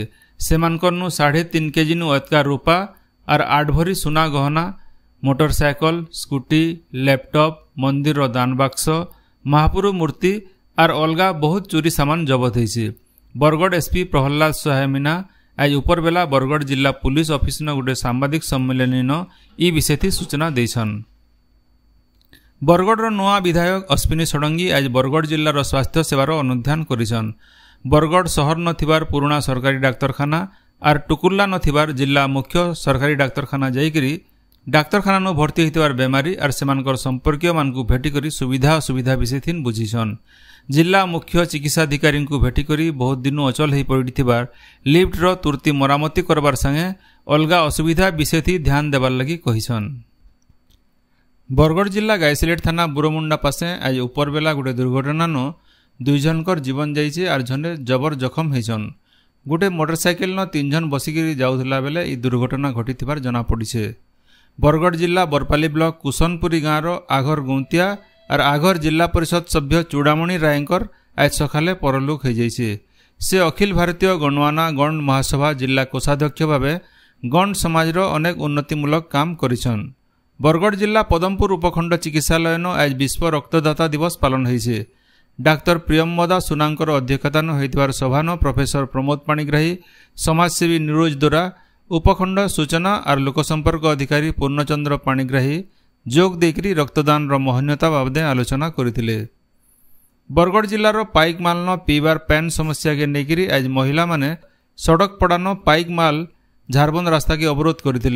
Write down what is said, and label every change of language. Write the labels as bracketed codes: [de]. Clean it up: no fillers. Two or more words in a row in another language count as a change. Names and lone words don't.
[spv] ସେମାନକର ନୁ 3.5 କେଜି ନୁ ଅତକା ରୂପା ଆଉର 8 ଭରି ସୁନା ଗହଣା ମୋଟରସାଇକଲ ସ୍କୁଟି ଲ୍ୟାପଟପ ମନ୍ଦିର ଦାନ ବାକ୍ସ ମହାପୁରୁ ମୂର୍ତ୍ତି ଆଉର ଅଲଗା ବହୁତ ଚୋରି ସାମାନ ଜବତ ହେଇଛେ। ବରଗଡ଼ ଏସପି ପ୍ରହଲାଦ ସହାୟ ମୀନା ଆଜି ଉପର ବେଲା ବରଗଡ଼ ଜିଲ୍ଲା ପୁଲିସ ଅଫିସ ନ ଗୋଟେ ସାମ୍ବାଦିକ ସମ୍ମିଳନୀ ନ ଏଇ ବିଷୟ ଥି ସୂଚନା ଦେଛନ। ବରଗଡ଼ ନୁଆ ବିଧାୟକ ଅଶ୍ୱିନୀ ଷଡ଼ଙ୍ଗୀ ଆଜି ବରଗଡ଼ ଜିଲ୍ଲାର ସ୍ୱାସ୍ଥ୍ୟ ସେବାର ଅନୁଧ୍ୟାନ କରିଛନ। ବରଗଡ଼ ସହର ନ ଥିବାର ପୁରୁଣା ସରକାରୀ ଡାକ୍ତରଖାନା ଆଉର ଟୁକୁଲ୍ଲା ନ ଥିବାର ଜିଲ୍ଲା ମୁଖ୍ୟ ସରକାରୀ ଡାକ୍ତରଖାନା ଯାଇକରି ଡାକ୍ତରଖାନା ନୁ ଭର୍ତ୍ତି ହେଇଥିବାର ବେମାରି ଆଉର ସେମାନକର ସମ୍ପର୍କୀୟ ମାନକୁ ଭେଟିକରି ସୁବିଧା ଅସୁବିଧା ବିଷୟ ଥିନ ବୁଝିଛନ। ଜିଲ୍ଲା ମୁଖ୍ୟ ଚିକିତ୍ସାଧିକାରୀ କୁ ଭେଟିକରି ବହୁତ ଦିନ ଅଚଳ ହେଇ ପଡ଼ିଥିବାର ଲିଫ୍ଟ ର ତୁରନ୍ତ ମରାମତି କରବାର ସଙ୍ଗେ ଅଲଗା ଅସୁବିଧା ବିଷୟ ଥି ଧ୍ୟାନ ଦେବାର ଲାଗି କହିଛନ। ବରଗଡ଼ ଜିଲ୍ଲା ଗାଇସିଲେଟ ଥାନା ବୁରମୁଣ୍ଡା ପାଖେ ଆଜି ଉପର ବେଲା ଗୋଟେ ଦୁର୍ଘଟଣା ନ 2 ଜଣକର ଜୀବନ ଯାଇଛେ ଆଉର ଜଣେ ଜବର ଜଖମ ହେଇଛନ। ଗୋଟେ ମୋଟରସାଇକେଲ ନ 3 ଜଣ ବସିକି ଯାଉଥଲା ବେଲେ ଏଇ ଦୁର୍ଘଟଣା ଘଟିଥିବାର ଜଣା ପଡ଼ିଛେ। ବରଗଡ଼ ଜିଲ୍ଲା ବରପାଲି ବ୍ଲକ କୁଶନପୁରୀ ଗାଁ ଆଗର ଗୌନ୍ତିଆ ଆଉର ଆଗର ଜିଲ୍ଲା ପରିଷଦ ସଭ୍ୟ ଚୂଡ଼ାମଣି ରାୟକର ଆଜି ସକାଲେ ପରଲୋକ ହେଇ ଯାଇଛେ। ସେ ଅଖିଳ ଭାରତୀୟ ଗଣ୍ଡୱାନା ଗଣ ମହାସଭା ଜିଲ୍ଲା କୋଷାଧ୍ୟକ୍ଷ ଭାବେ ଗଣ ସମାଜ ଅନେକ ଉନ୍ନତିମୂଳକ କାମ କରିଛନ। ବରଗଡ଼ ଜିଲ୍ଲା ପଦ୍ମପୁର ଉପଖଣ୍ଡ ଚିକିତ୍ସାଳୟ ଆଜି ବିଶ୍ୱ ରକ୍ତଦାତା ଦିବସ ପାଳନ ହେଇଛେ। ଡାକ୍ତର ପ୍ରିୟମ୍ବଦା ସୁନାଙ୍କର ଅଧ୍ୟକ୍ଷତା ହେଇଥିବାର ସଭା ପ୍ରଫେସର ପ୍ରମୋଦ ପାଣିଗ୍ରାହୀ ସମାଜସେବୀ ନିରୋଜ ଦୋରା ଉପଖଣ୍ଡ ସୂଚନା ଆଉର ଲୋକସମ୍ପର୍କ ଅଧିକାରୀ ପୂର୍ଣ୍ଣଚନ୍ଦ୍ର ପାଣିଗ୍ରାହୀ ଯୋଗ ଦେଇକରି ରକ୍ତଦାନ ମହାନତା ବାବଦେ ଆଲୋଚନା କରଥିଲେ। ବରଗଡ଼ ଜିଲ୍ଲାର ପାଇକ ମାଲ ପିବାର ପାଣି ସମସ୍ୟା କେ ନେଇକରି ଆଜି ମହିଳା ମାନେ ସଡ଼କ ପଡ଼ାନ ପାଇକ ମାଲ ଝାରବନ୍ଦ ରାସ୍ତା କେ ଅବରୋଧ କରଥିଲେ।